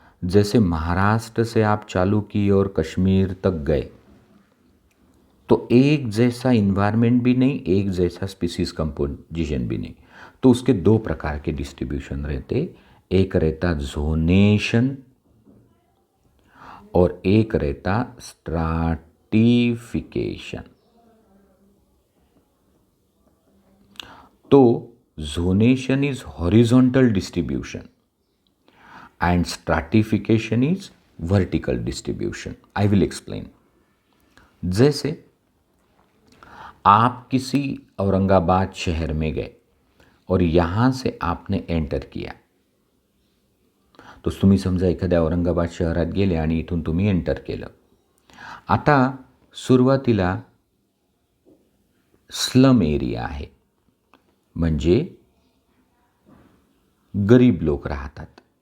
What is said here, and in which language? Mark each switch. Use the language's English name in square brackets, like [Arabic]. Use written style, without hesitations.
[Hindi] जैसे महाराष्ट्र से आप चालू किए और कश्मीर तक गए तो एक जैसा इन्वायरमेंट भी नहीं, एक जैसा स्पीसीज कंपोजिशन भी नहीं. तो उसके 2 प्रकार के डिस्ट्रीब्यूशन रहते. एक रहता जोनेशन और एक रहता स्ट्राटिफिकेशन. [English] तो zonation is horizontal distribution and stratification is vertical distribution. I will explain. [Hindi] जैसे आप किसी औरंगाबाद शहर में गए और यहाँ से आपने एंटर किया, [Marathi] तो तुम्ही समजा एखाद्या औरंगाबाद शहरात गेले आणि इथून तुम्ही एंटर केलं. आता सुरुवातीला स्लम एरिया आहे, म्हणजे गरीब लोक राहतात.